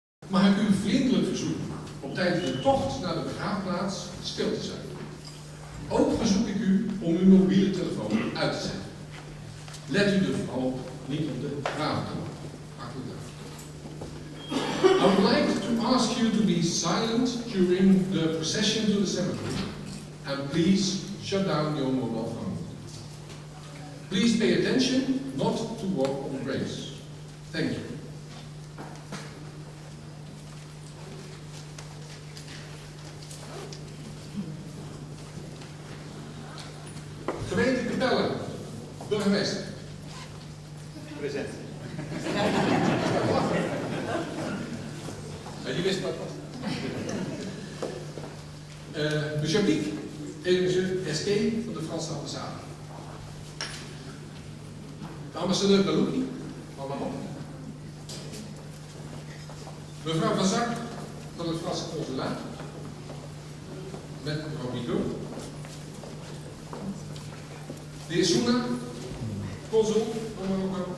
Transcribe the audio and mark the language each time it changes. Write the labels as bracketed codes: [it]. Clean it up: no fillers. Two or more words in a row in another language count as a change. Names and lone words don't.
[nl] mag ik u vriendelijk verzoeken om tijdens de tocht naar de begraafplaats stil te zijn. Ook verzoek ik u om uw mobiele telefoon uit te zetten. Let u er vooral niet op de graaftoon. Hartelijk dank. [en] I would like to ask you to be silent during the procession to the cemetery, and please shut down your mobile phone. Please pay attention not to walk on graves. Thank you. [nl] Gemeente Capelle, burgemeester. Present. Je wist wat was. [fr] Monsieur Piek et monsieur Esquet [nl] van de Franse ambassade. De ambassadeur Belouki van Maroc. Mevrouw Van Zak van het Franse consulaat. Met mevrouw Bigot. De heer Soena, consul van Marokko.